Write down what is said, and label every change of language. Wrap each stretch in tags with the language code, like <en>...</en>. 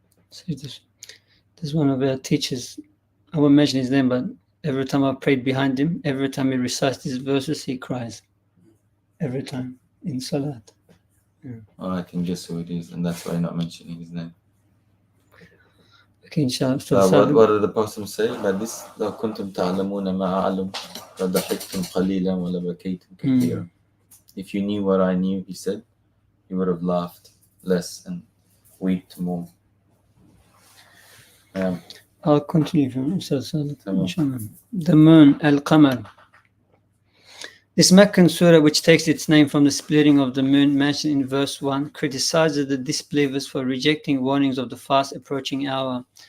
<en>So there's one of our teachers, I won't mention his name, but every time I prayed behind him, every time he recites these verses, he cries. Every time in Salat. Oh, I can guess who it is, and that's why I'm not mentioning his name. Okay, inshallah. What did the Prophet say about this?</en> <ar>لو كنتم تعلمون ما أعلم لضحكتم قليلا ولبكيتم كثيرا.</ar> <en>If you knew what I knew, he said, you would have laughed less and wept more. I'll continue from inshallah. The moon, Al-Qamar. This Meccan surah, which takes its name from the splitting of the moon mentioned in verse 1, criticizes the disbelievers for rejecting warnings of the fast approaching hour.</en>